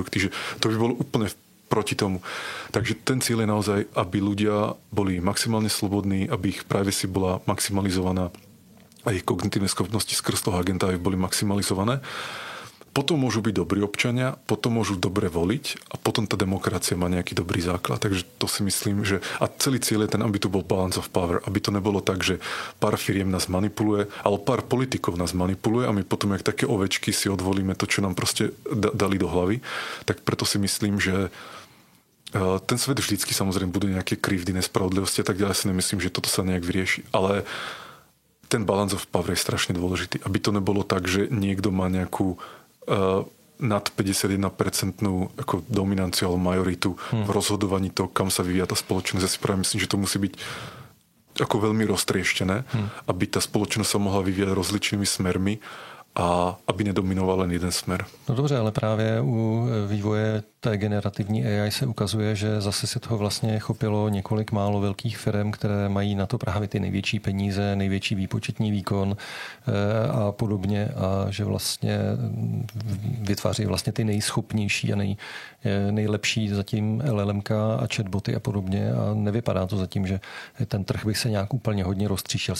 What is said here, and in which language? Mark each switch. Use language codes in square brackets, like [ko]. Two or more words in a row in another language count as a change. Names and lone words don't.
[sk] Že to by bolo úplne proti tomu. Takže ten cieľ je naozaj, aby ľudia boli maximálne slobodní, aby ich privacy bola maximalizovaná a ich kognitívne schopnosti skrz toho agenta aj boli maximalizované. Potom môžu byť dobrí občania, potom môžu dobre voliť a potom tá demokracia má nejaký dobrý základ. Takže to si myslím, že a celý cieľ je ten, aby tu bol [en] balance of power, [sk] aby to nebolo tak, že pár firiem nás manipuluje, ale pár politikov nás manipuluje a my potom, jak také ovečky, si odvolíme to, čo nám proste dali do hlavy. Tak preto si myslím, že ten svet vždycky samozrejme budú nejaké krivdy, nespravodlivosti a tak ďalej. Si nemyslím, že toto sa nejak vyrieši. Ale ten [en] balance of power [sk] je strašne dôležitý. Aby to nebolo tak, že niekto má nejakú nad 51% ako dominanciu alebo majoritu v rozhodovaní toho, kam sa vyvíja tá spoločnosť. Ja si práve myslím, že to musí byť ako veľmi roztrieštené, aby tá spoločnosť sa mohla vyvíjať rozličnými smermi a aby nedominoval len jeden smer. [cs] No dobře, ale právě u vývoje té generativní AI se ukazuje, že zase se toho vlastně chopilo několik málo velkých firm, které mají na to právě ty největší peníze, největší výpočetní výkon a podobně a že vlastně vytváří vlastně ty nejschopnější a nejlepší zatím LLMK a chatboty a podobně a nevypadá to zatím, že ten trh by se nějak úplně hodně roztříštil.